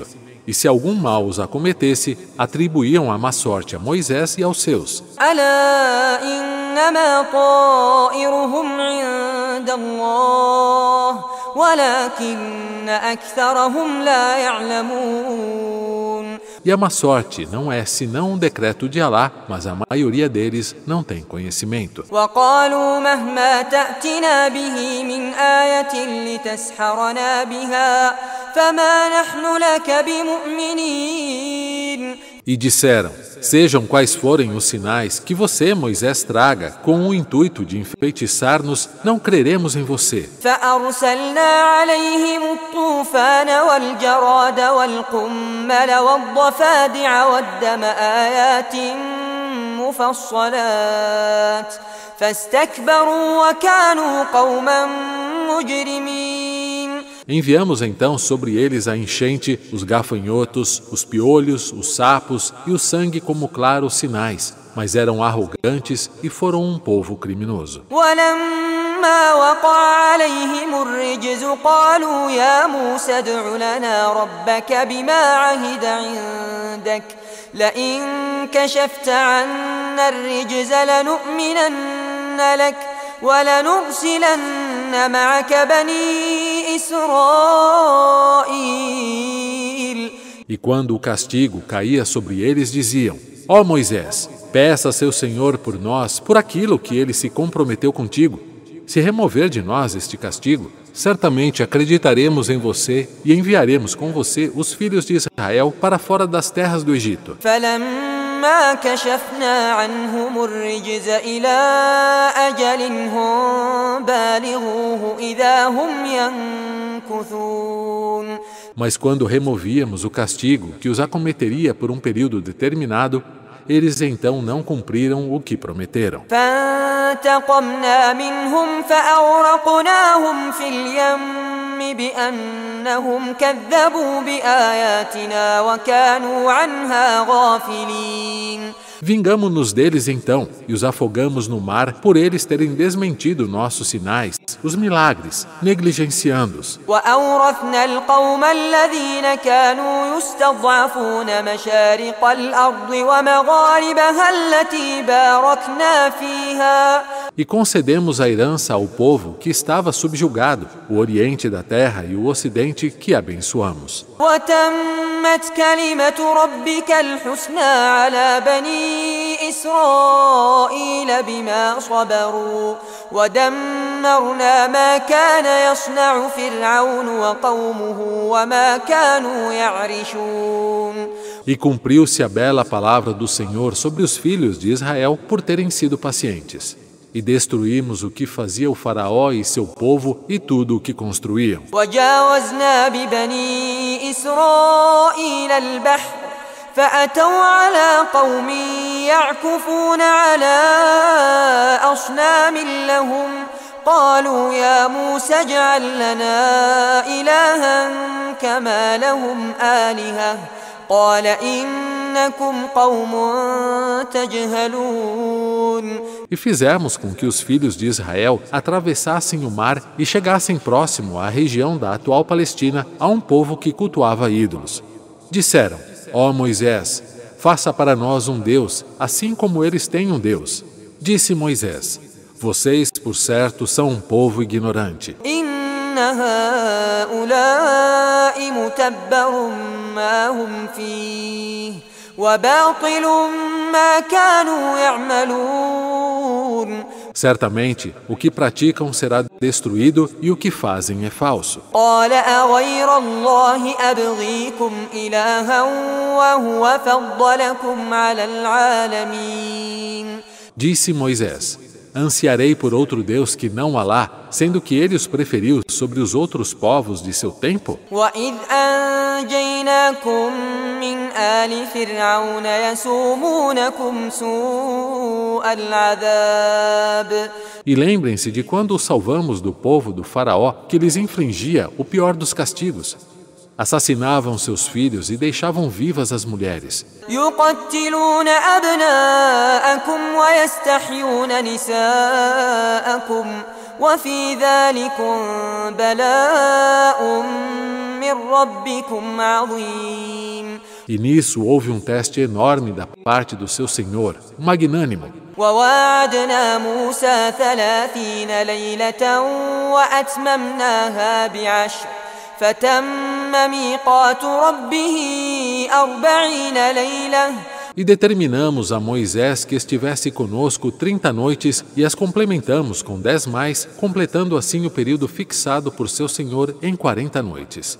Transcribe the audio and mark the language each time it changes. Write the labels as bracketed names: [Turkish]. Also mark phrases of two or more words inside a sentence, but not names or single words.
[Portuguese] E se algum mal os acometesse, atribuíam a má sorte a Moisés e aos seus. [Arabic] ألا إنما طائرهم عند الله ولكن أكثرهم لا يعلمون. [Portuguese] E a má sorte não é senão um decreto de Alá, mas a maioria deles não tem conhecimento. [Arabic] وقالوا مهما تأتنا به من آية لتسحرنا بها فما نحن لك بمؤمنين. [Portuguese] E disseram: sejam quais forem os sinais que você, Moisés, traga com o intuito de enfeitiçar-nos, não creremos em você. [Arabic] فأرسلنا عليهم الطوفان والجراد والقمل والضفادع والدم آيات مفصلات فاستكبروا وكانوا قوما مجرمين. [Portuguese] Enviamos então sobre eles a enchente, os gafanhotos, os piolhos, os sapos e o sangue como claros sinais, mas eram arrogantes e foram um povo criminoso. [Arabic] ولما وقع عليهم الرجز قالوا يا موسى ادع لنا ربك بما عهد عندك لئن كشفت عنا الرجز لنؤمنن لك ولنرسلن معك بني إسرائيل. [Portuguese] E quando o castigo caía sobre eles, diziam: Ó Moisés, peça a seu Senhor por nós, por aquilo que ele se comprometeu contigo. Se remover de nós este castigo, certamente acreditaremos em você e enviaremos com você os filhos de Israel para fora das terras do Egito. [Arabic] فلما كشفنا عنهم الرجز إلى أجل هم بالغوه إذا هم ينكثون. [Portuguese] Mas quando removíamos o castigo que os acometeria por um período determinado, eles então não cumpriram o que prometeram. [Arabic] فانتقمنا منهم فأغرقناهم في اليم بأنهم كذبوا بآياتنا وكانوا عنها غافلين. [Portuguese] Vingamo-nos deles então e os afogamos no mar por eles terem desmentido nossos sinais, os milagres, negligenciando-os. [Arabic] وأورثنا القوم الذين كانوا يستضعفون مشارق الأرض ومغاربها التي باركنا فيها. [Portuguese] E concedemos a herança ao povo que estava subjugado, o oriente da terra e o ocidente que abençoamos. [Arabic] وتمت كلمة ربك الحسنى على بني إسرائيل بما صبروا ودمرنا ما كان يصنع فرعون وقومه وما كانوا يعرشون. [Portuguese] E cumpriu-se a bela palavra do Senhor sobre os filhos de Israel por terem sido pacientes. E destruímos o que fazia o faraó e seu povo e tudo o que construíam. [Arabic] وجاوزنا ببني إسرائيل البحر فأتوا على قوم يعكفون على أصنام لهم قالوا يا موسى اجعل لنا إلها كما لهم آلهة قال إنكم قوم تجهلون. [Portuguese] E fizemos com que os filhos de Israel atravessassem o mar e chegassem próximo à região da atual Palestina a um povo que cultuava ídolos. Disseram: Ó Moisés, faça para nós um Deus, assim como eles têm um Deus. Disse Moisés: Vocês, por certo, são um povo ignorante. [Arabic] هؤلاء متبر ما هم فيه وباطل ما كانوا يعملون. [Portuguese] Certamente, o que praticam será destruído e o que fazem é falso. [Arabic] قال أغير الله أبغيكم إلها وهو فضلكم على العالمين. [Portuguese] Disse Moisés: Ansiarei por outro Deus que não Alá, sendo que ele os preferiu sobre os outros povos de seu tempo? [Arabic] وإذ أنجيناكم من آل فرعون يسومونكم سوء العذاب. [Portuguese] E lembrem-se de quando os salvamos do povo do faraó que lhes infligia o pior dos castigos. Assassinavam seus filhos e deixavam vivas as mulheres. [Arabic] يقتلون أبناءكم ويستحيون نساءكم وفي ذلكم بلاء من ربكم عظيم. [Portuguese] E nisso houve um teste enorme da parte do seu Senhor, magnânimo. [Arabic] وواعدنا موسى 30 ليلة وأتممناها بعشر فتم ميقات ربه 40 ليلة. [Portuguese] E determinamos a Moisés que estivesse conosco 30 noites e as complementamos com 10 mais, completando assim o período fixado por seu Senhor em 40 noites.